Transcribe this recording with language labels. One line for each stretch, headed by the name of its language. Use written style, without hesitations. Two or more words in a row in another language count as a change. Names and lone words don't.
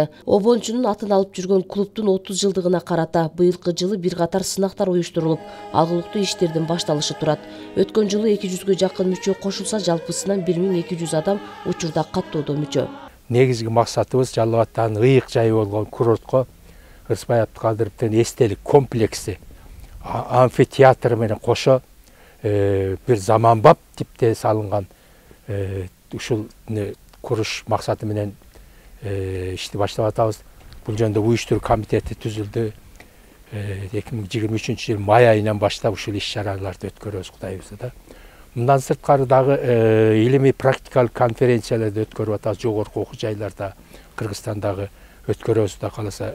Kyrgyz: Обончунун атын алып жүргөн клубдун 30 жылдыгына карата быйылкы жылы бир катар сынактар уюштурулуп, агылыктуу иштердин башталышы турат. Өткөн жылы 200гө жакын мүчө кошулса, жалпысынан 1200 адам учурда каттоодо мүчө. Негизги максатыбыз Жалал Абадтагы ыйык жайы болгон курортко Рыспай Абдыкадыровдун эстелик комплекси амфитеатр менен кошо bir zamanbap tipte salıngan ушул kuruş maksatı menen işte başlap atабыз. Бул жөнүндө уюштуруу комитети түзүлдү. 2023 жыл май айынан баштап ушул иш-чараларды өткөрөбүз Кудай буйрса да. Мындан сырткары дагы илимий практикалык конференцияларды өткөрүп атабыз жогорку окуу жайларда, Кыргызстандагы өткөрөбүз да каласа.